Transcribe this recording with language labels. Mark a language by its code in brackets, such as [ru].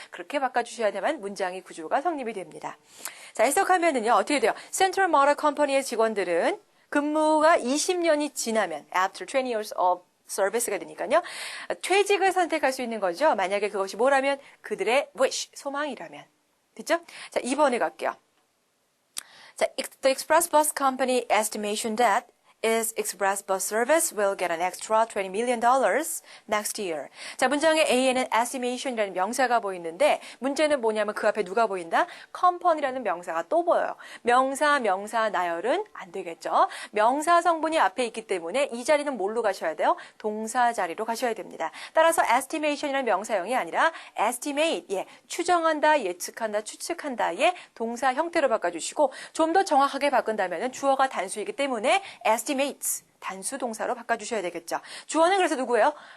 [ko] 그렇게 바꿔주셔야 되면 문장의 구조가 성립이 됩니다. 자, 해석하면은요, 어떻게 돼요? Central Motor Company의 직원들은 근무가 20년이 지나면, [en] after 20 years of service [ko] 가 되니까요, 퇴직을 선택할 수 있는 거죠. 만약에 그것이 뭐라면? 그들의 wish, 소망이라면. 됐죠? 자, 2번에 갈게요. [en] 자, the Express Bus Company estimation that its express bus service will get an extra $20 million next year. [ko] 자, 문장의 A에는 estimation이라는 명사가 보이는데 문제는 뭐냐면 그 앞에 누가 보인다? company라는 명사가 또 보여요. 명사 나열은 안 되겠죠. 명사 성분이 앞에 있기 때문에 이 자리는 뭘로 가셔야 돼요? 동사 자리로 가셔야 됩니다. 따라서 estimation이라는 명사형이 아니라 estimate, 추정한다, 예측한다, 추측한다의 동사 형태로 바꿔주시고 좀 더 정확하게 바꾼다면 주어가 단수이기 때문에 estimates 단수 동사로 바꿔주셔야 되겠죠. 주어는 그래서 누구예요?